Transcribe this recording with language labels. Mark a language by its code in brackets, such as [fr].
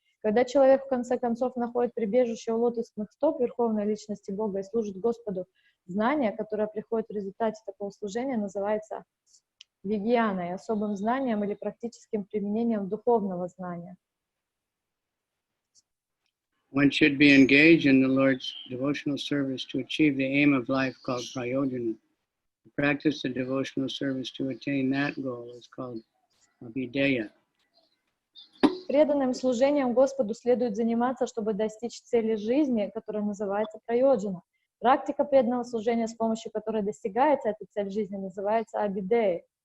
[ru] Когда человек в конце концов находит прибежище у лотосных стоп Верховной Личности Бога и служит Господу, знание, которое приходит в результате такого служения, называется вигьяной, особым знанием или практическим применением духовного знания. [en] One should be engaged in the Lord's devotional service to achieve the aim of life called prayojana. To practice the devotional service to attain that goal is called abhideya. [ru] Преданным служением Господу следует заниматься, чтобы достичь цели жизни, которая называется прайоджана. Практика преданного служения, с помощью которой достигается эта цель жизни, называется абидеей.